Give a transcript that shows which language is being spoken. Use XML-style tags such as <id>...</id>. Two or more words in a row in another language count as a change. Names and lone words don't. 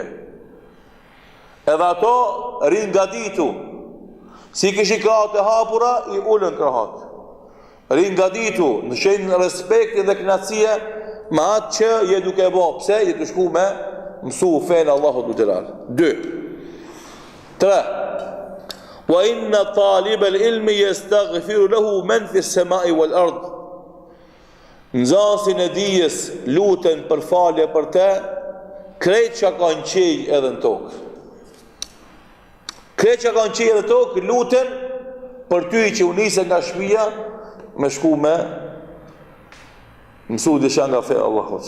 <sq>Edhe ato rinë gaditu. Si kishin krahat e hapura, i ullën krahat. Rinë gaditu, në shenjë respekti dhe kënaqësie me atë që je duke bo. Pse? Je të shku me mësu fenë Allahu Teala. 2. 3.</sq> <ar>وإن طالب العلم يستغفر له من في السماء والأرض.</ar> <sq>Nxasin e dijes luten për falje për te, krejt që kanë qej edhe në tokë. Krejt që kanë qej edhe në tokë, luten për ty që unise nga shpia, me shku me mësu disha nga fe Allahot.</sq>